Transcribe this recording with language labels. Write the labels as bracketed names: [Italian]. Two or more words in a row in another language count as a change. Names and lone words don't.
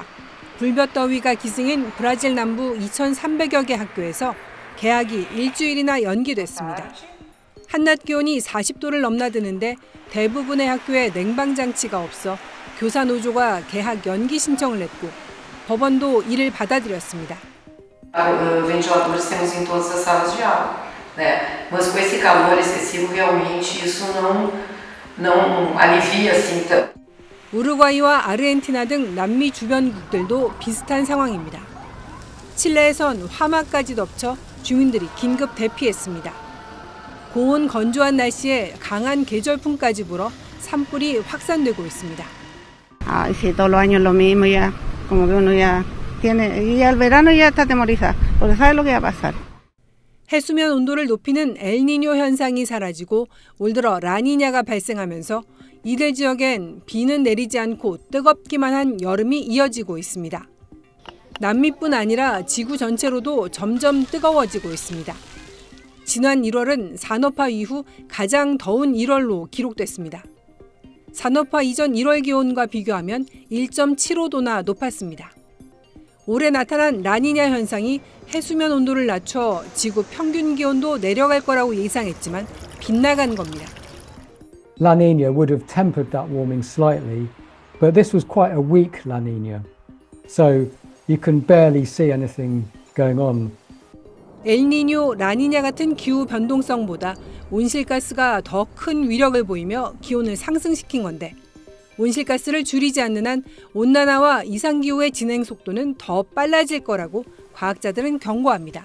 [Korean] 불볕더위가 기승인 브라질 남부 2,300여 개 학교에서 개학이 일주일이나 연기됐습니다. 한낮 기온이 40도를 넘나드는데 대부분의 학교에 냉방장치가 없어 교사 노조가 개학 연기 신청을 냈고 법원도 이를 받아들였습니다. [Portuguese] Ventiladores temos em todas as salas de aula, né? Mas com esse calor excessivo realmente isso não alivia assim tanto. [Korean] 우루과이와 아르헨티나 등 남미 주변국들도 비슷한 상황입니다. 칠레에선 화마까지 덮쳐 주민들이 긴급 대피했습니다. 고온 건조한 날씨에 강한 계절풍까지 불어 산불이 확산되고 있습니다. [Spanish] Si todos los años lo mismo ya, como que uno ya tiene, y al verano ya está atemorizado, porque sabe lo que va a pasar. [Korean] 해수면 온도를 높이는 엘니뇨 현상이 사라지고 올 들어 라니냐가 발생하면서 이들 지역엔 비는 내리지 않고 뜨겁기만 한 여름이 이어지고 있습니다. 남미뿐 아니라 지구 전체로도 점점 뜨거워지고 있습니다. 지난 1월은 산업화 이후 가장 더운 1월로 기록됐습니다. 산업화 이전 1월 기온과 비교하면 1.75도나 높았습니다. 올해 나타난 라니냐 현상이 해수면 온도를 낮춰 지구 평균 기온도 내려갈 거라고 예상했지만 빗나간 겁니다. [English] La Nina would have tempered that warming slightly, but this was quite a weak La Nina. So you can barely see anything going on. [Korean] 엘니뇨, 라니냐 같은 기후 변동성보다 온실가스가 더 큰 위력을 보이며 기온을 상승시킨 건데 온실가스를 줄이지 않는 한 온난화와 이상기후의 진행 속도는 더 빨라질 거라고 과학자들은 경고합니다.